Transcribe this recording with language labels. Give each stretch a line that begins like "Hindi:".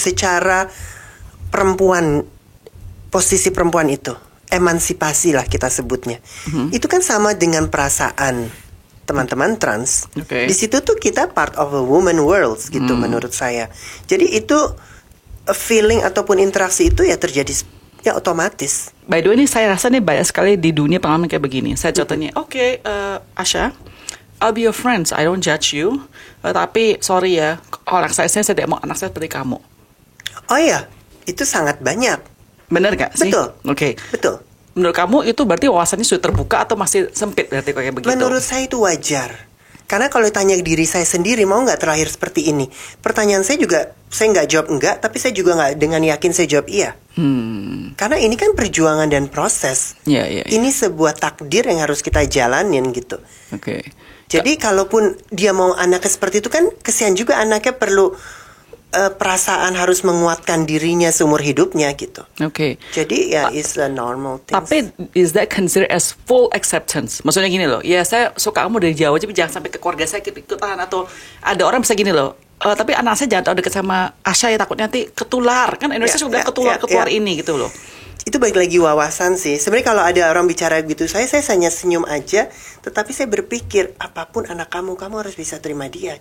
Indonesian: Secara perempuan, posisi perempuan itu, emansipasi lah kita sebutnya. Itu kan sama dengan perasaan teman-teman trans. Di situ tuh kita
English: part of a woman world
Indonesian: gitu menurut saya. Jadi itu feeling ataupun interaksi itu ya terjadi ya otomatis.
English: By the way,
Indonesian: ini saya rasa nih banyak sekali di dunia pengalaman kayak begini. Saya contohnya,
English: Asha, I'll be your friends, I don't judge you.
Indonesian: Tapi sorry ya, anak saya tidak mau anak saya seperti kamu. Oh iya, itu sangat banyak. Bener gak sih? Betul. Betul. Menurut kamu itu berarti wawasannya sudah terbuka atau masih sempit berarti kayak begitu? Menurut saya itu wajar. Karena kalau tanya diri saya sendiri, mau nggak terlahir seperti ini? Pertanyaan saya juga, saya nggak jawab enggak, tapi saya juga nggak dengan yakin saya jawab iya. Karena ini kan perjuangan dan proses. Ini sebuah takdir yang harus kita jalanin gitu. Jadi kalaupun dia mau anaknya seperti itu kan, kesian juga anaknya perlu perasaan harus menguatkan dirinya seumur hidupnya gitu. Jadi ya
English: it's a normal thing.
Indonesian: Tapi
English: is that considered as full acceptance?
Indonesian: Maksudnya gini loh, ya saya suka kamu dari jauh aja, tapi jangan sampai ke keluarga saya ikut-ikutan. Atau ada orang bisa gini loh, tapi anak saya jangan tahu dekat sama Asha ya, takutnya nanti ketular. Kan Indonesia sudah ketular ini gitu loh. Itu balik lagi wawasan sih. Sebenarnya kalau ada orang bicara gitu, saya hanya senyum aja. Tetapi saya berpikir, apapun anak kamu harus bisa terima dia.